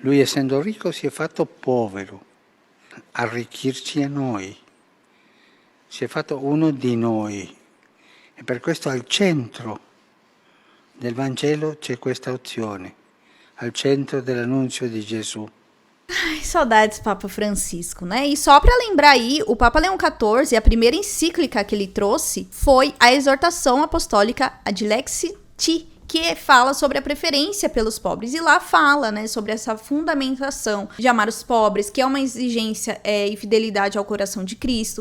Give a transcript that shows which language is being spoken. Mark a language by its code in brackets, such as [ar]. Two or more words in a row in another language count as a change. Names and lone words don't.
[it] Lui, essendo ricco, si è fatto povero, arricchirci a noi. Si è fatto uno di noi. E per questo al centro del Vangelo c'è questa opzione, al centro dell'annunzio di Gesù. [pt] Ai, saudades Papa Francisco, né? E só para lembrar aí, o Papa Leão XIV, a primeira encíclica que ele trouxe foi a exortação apostólica Adlexi Ti, que fala sobre a preferência pelos pobres. E lá fala, né, sobre essa fundamentação de amar os pobres, que é uma exigência e fidelidade ao coração de Cristo.